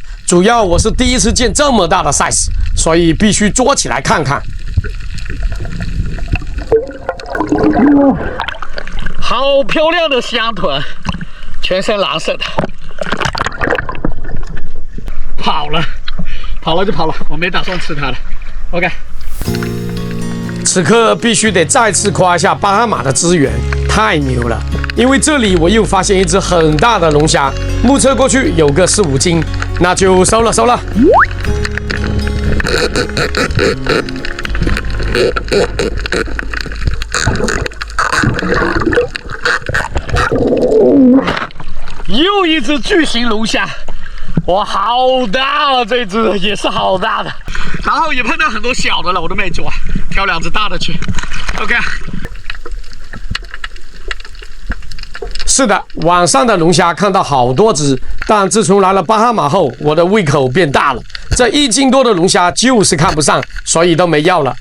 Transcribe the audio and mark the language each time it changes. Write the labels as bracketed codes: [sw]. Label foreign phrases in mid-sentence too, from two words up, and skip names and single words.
[zh] 主要我是第一次見這麼大的 size， 所以必須捉起來看看。好漂亮的香豚，全身藍色的。跑了就跑了，我沒打算吃它了。OK。此刻必須得再次誇一下巴哈馬的資源，太牛了！因為這裡我又發現一隻很大的龍蝦，目測過去有個4、5斤，那就收了。又一隻巨型龍蝦，哇，好大啊！這隻也是好大的。然後也碰到很多小的了，我都沒抓，挑2只大的去。OK。是的，晚上的龍蝦看到好多只，但自從來了巴哈馬後，我的胃口變大了。這1斤多的龍蝦就是看不上，所以都沒要了。